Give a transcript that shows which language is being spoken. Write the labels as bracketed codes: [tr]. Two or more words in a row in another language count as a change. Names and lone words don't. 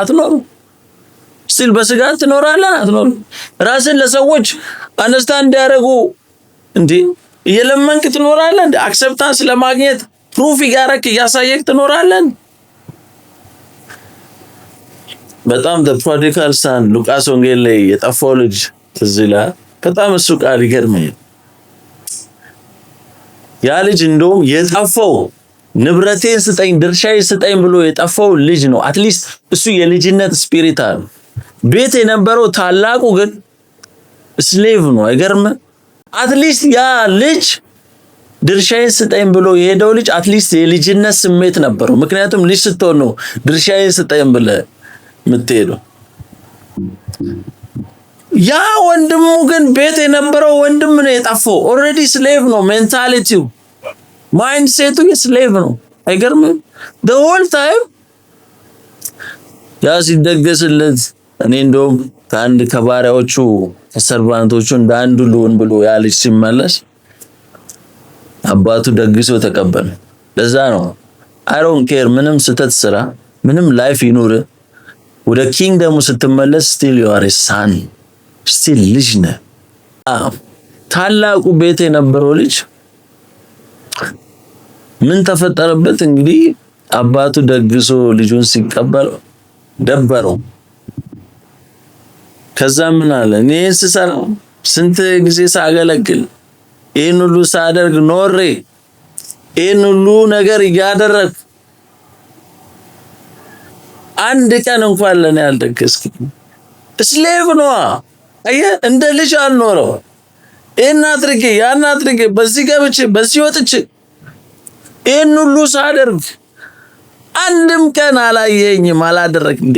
[am] አትኖርም። እስቲል በስጋት ትኖራለህ? አትኖርም። ራስን ለሰዎች አንደርስታንድ እንዲያደርጉ እንዴ እየለመንክ ትኖራለህ እንዴ? አክሰፕታንስ ለማግኘት ፕሩፍ እያደረክ እያሳየክ ትኖራለህ? በጣም [en] the prodigal son [am] ሉቃስ ወንጌል ላይ የጠፋው ልጅ ትዝ ይላል። በጣም እሱ ቃል ይገርመኛል። ያ ልጅ እንደውም የጠፋው ንብረቴን ስጠኝ ድርሻዬን ስጠኝ ብሎ የጠፋው ልጅ ነው። አትሊስት እሱ የልጅነት ስፒሪት አለ። ቤት የነበረው ታላቁ ግን ስሌቭ ነው። አይገርምም? አትሊስት ያ ልጅ ድርሻዬን ስጠኝ ብሎ የሄደው ልጅ አትሊስት የልጅነት ስሜት ነበረው። ምክንያቱም ልጅ ስትሆን ነው ድርሻዬን ስጠኝ ብለህ የምትሄደው። ያ ወንድሙ ግን ቤት የነበረው ወንድም ነው የጠፋው። ኦልሬዲ ስሌቭ ነው። ሜንታሊቲው ማይንድ ሴቱ የስሌቭ ነው። አይገርምም? [en] the whole time [am] ያ ሲደገስለት እኔ እንደውም ከአንድ ከባሪያዎቹ ከሰርቫንቶቹ እንደ አንዱ ልሁን ብሎ ያ ልጅ ሲመለስ አባቱ ደግሶ ተቀበለ። ለዛ ነው [en] I don't care [am] ምንም ስተት ስራ ምንም ላይፍ ይኑር ወደ ኪንግደሙ ስትመለስ [en] still you are a son። [am] still ልጅ ነህ። ታላቁ ቤት የነበረው ልጅ ምን ተፈጠረበት? እንግዲህ አባቱ ደግሶ ልጁን ሲቀበል ደበረው። ከዛ ምን አለ? እኔ ስሰራ ስንት ጊዜ ሳገለግል ይሄን ሁሉ ሳደርግ ኖሬ ይሄን ሁሉ ነገር እያደረግ አንድ ቀን እንኳን ለኔ ያልደገስክ ስሌቭ ነው። አየህ እንደ ልጅ አልኖረው። ይሄን አድርጌ ያን አድርጌ በዚህ ገብቼ በዚህ ወጥቼ ይሄን ሁሉ ሳደርግ አንድም ቀን አላየኝም አላደረክ እንዴ?